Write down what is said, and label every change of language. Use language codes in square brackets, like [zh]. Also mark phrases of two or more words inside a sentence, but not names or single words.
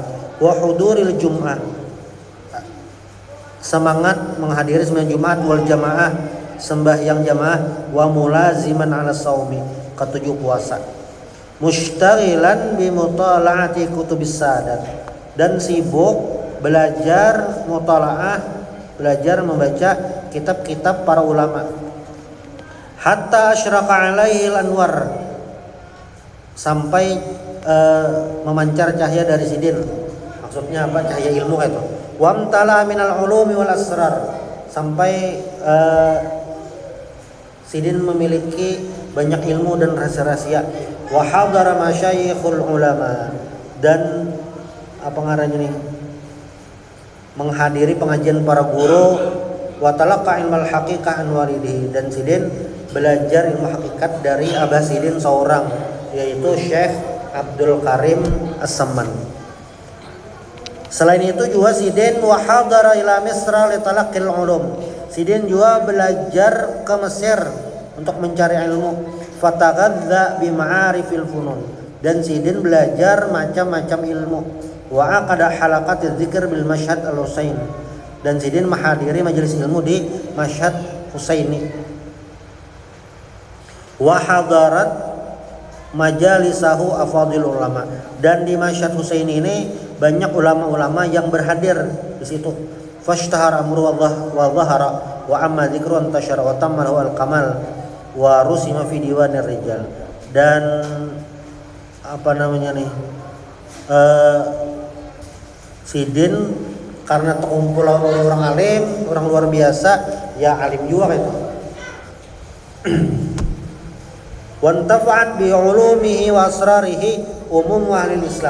[ar] وحضور الجمعة, [id] semangat menghadiri sembahyang Jumat, wal jamaah, sembahyang jamaah, [ar] وملازما على الصوم, [id] ketujuh puasa. [ar] مشتغلا بمطالعة كتب السادة, [id] dan sibuk belajar mutalaah, belajar membaca kitab-kitab para ulama. [ar] حتى أشرق عليه الأنوار, [id] sampai memancar cahaya dari Sidin. Maksudnya apa? Cahaya ilmu itu. [ar] وامتلأ من العلوم والأسرار, [id] sampai Sidin memiliki banyak ilmu dan rahasia-rahasia. [ar] وحضر مشايخ العلماء, [id] dan apa ngarannya nih, menghadiri pengajian para guru. [ar] وتلقى علم الحقيقة عن والده, [id] dan Sidin belajar ilmu hakikat dari Abah Sidin seorang, yaitu Syekh Abdul Karim As-Samman. Selain itu juga Sidin [ar] وحضر إلى مصر لتلقي العلوم. [id] Sidin juga belajar ke Mesir untuk mencari ilmu. [ar] فتغذى بمعارف الفنون. [id] Dan Sidin belajar macam-macam ilmu. [ar] وعقد حلقة الذكر بالمشهد الحسين. [id] Dan Sidin menghadiri majelis ilmu di Mashhad Husaini. [ar] وحضرت مجالسه أفاضل العلماء. [id] Dan di Mashhad Husaini ini banyak ulama-ulama yang berhadir di situ. [ar] فاشتهر أمره وظهر وأما ذكره انتشر وتمه الكمال ورسم في ديوان الرجال. [id] Dan apa namanya nih? Sidin karena terkumpul orang alim, orang luar biasa, ya alim juga itu. [ar] وانتفعت بعلومه وأسراره عموم أهل الإسلام.